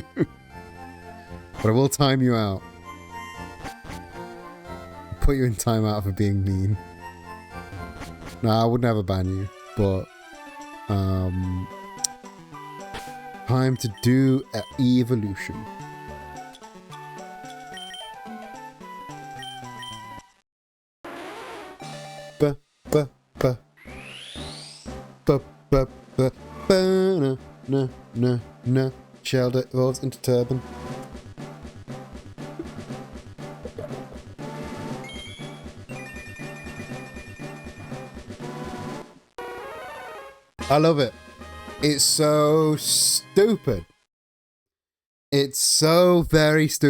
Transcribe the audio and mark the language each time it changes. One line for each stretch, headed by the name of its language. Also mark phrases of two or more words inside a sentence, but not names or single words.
English: But I will time you out. Put you in timeout for being mean. No, I would never ban you, but time to do an evolution. Ba ba ba ba ba ba ba na na na. Shell evolves into turban. I love it. It's so stupid. It's so very stupid.